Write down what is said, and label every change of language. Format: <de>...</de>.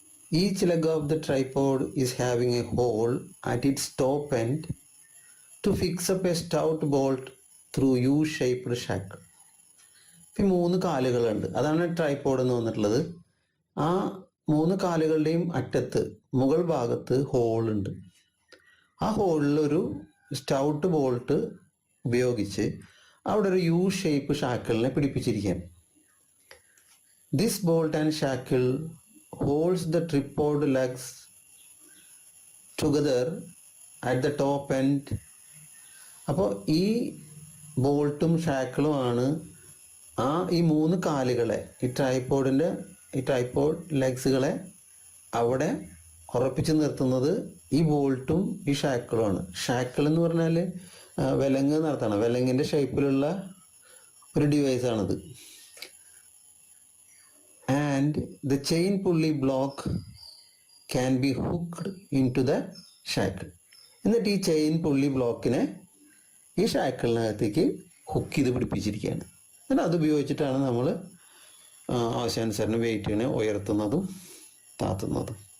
<en>Each leg of the tripod is having a hole at its top end to fix up a stout bolt through U-shaped shackle.</en> <ml>ഇപ്പം 3 കാലുകളുണ്ട്, അതാണ് tripod എന്ന് വന്നിട്ടുള്ളത്. ആ 3 കാലുകളുടെയും അറ്റത്ത് മുകൾ ഭാഗത്ത് ഹോളുണ്ട്. ആ ഹോളിലൊരു സ്റ്റൗട്ട് ബോൾട്ട് ഉപയോഗിച്ച് അവിടെ ഒരു U shape ഷാക്കിളിനെ പിടിപ്പിച്ചിരിക്കുകയാണ്.</ml> <en>This bolt and shackle holds the tripod legs together at the top end.</en> <ml>അപ്പോൾ ഈ ബോൾട്ടും ഷാക്കിളും ആണ് ഈ 3 കാലുകളെ, ഈ ട്രൈപോഡ് ലെഗ്സുകളെ അവിടെ ഉറപ്പിച്ച് നിർത്തുന്നത് ഈ ബോൾട്ടും ഈ ഷാക്കിളുമാണ്. ഷാക്കിൾ എന്ന് പറഞ്ഞാൽ വിലങ്ങ് എന്നർത്ഥമാണ്. വിലങ്ങിൻ്റെ ഷേപ്പിലുള്ള ഒരു ഡിവൈസാണിത്.</ml> <en>And the chain pulley block can be hooked into the shackle.</en> <ml>എന്നിട്ട് ഈ ചെയിൻ പുള്ളി ബ്ലോക്കിനെ ഈ ഷാക്കിളിനകത്തേക്ക് ഹുക്ക് ചെയ്ത് പിടിപ്പിച്ചിരിക്കുകയാണ്. എന്നിട്ട് അത് ഉപയോഗിച്ചിട്ടാണ് നമ്മൾ ആവശ്യാനുസരണം വെയിറ്റിനെ ഉയർത്തുന്നതും താത്തുന്നതും.</ml>